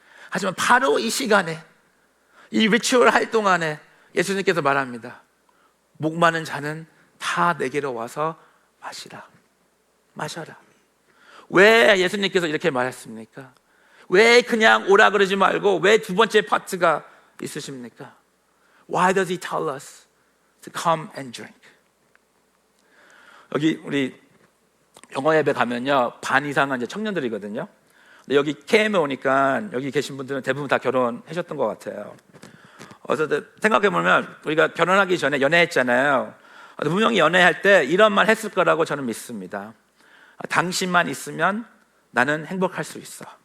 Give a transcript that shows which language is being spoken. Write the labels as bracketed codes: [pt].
[ko] 하지만 바로 이 시간에 이 리추얼 할 동안에 예수님께서 말합니다. 목 마른 자는 다 내게로 와서 마셔라. 왜 예수님께서 이렇게 말했습니까? 왜 그냥 오라 그러지 말고 왜 두 번째 파트가 있으십니까? [en] Why does he tell us to come and drink? [ko] 여기 우리 영어 예배 가면요 반 이상은 이제 청년들이거든요. 근데 여기 KM에 오니까 여기 계신 분들은 대부분 다 결혼하셨던 것 같아요. 그래서 생각해 보면 우리가 결혼하기 전에 연애했잖아요. 분명히 연애할 때 이런 말 했을 거라고 저는 믿습니다. 당신만 있으면 나는 행복할 수 있어.